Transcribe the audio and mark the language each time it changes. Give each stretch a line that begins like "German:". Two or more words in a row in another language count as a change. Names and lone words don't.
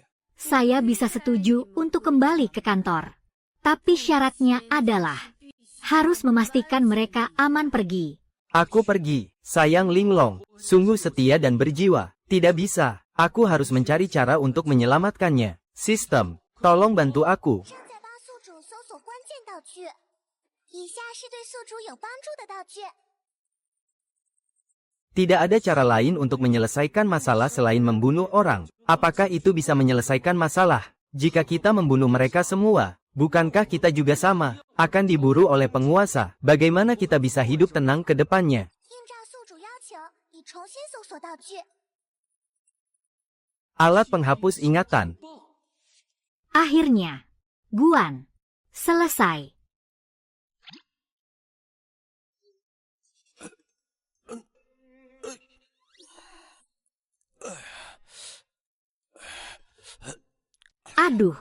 Indonesian: Saya bisa setuju untuk kembali ke kantor. Tapi syaratnya adalah harus memastikan mereka aman pergi. Aku pergi, sayang Linglong, sungguh setia dan berjiwa. Tidak bisa, aku harus mencari cara untuk menyelamatkannya. Sistem, tolong bantu aku.
Chinese: 正在帮宿主搜索关键道具，以下是对宿主有帮助的道具。
Indonesian: Tidak ada cara lain untuk menyelesaikan masalah selain membunuh orang. Apakah itu bisa menyelesaikan masalah? Jika kita membunuh mereka semua, bukankah kita juga sama, akan diburu oleh penguasa? Bagaimana kita bisa hidup tenang ke depannya?
Chinese: 应照宿主要求，已重新搜索道具。
Indonesian: Alat penghapus ingatan. Akhirnya, Guan selesai. Aduh,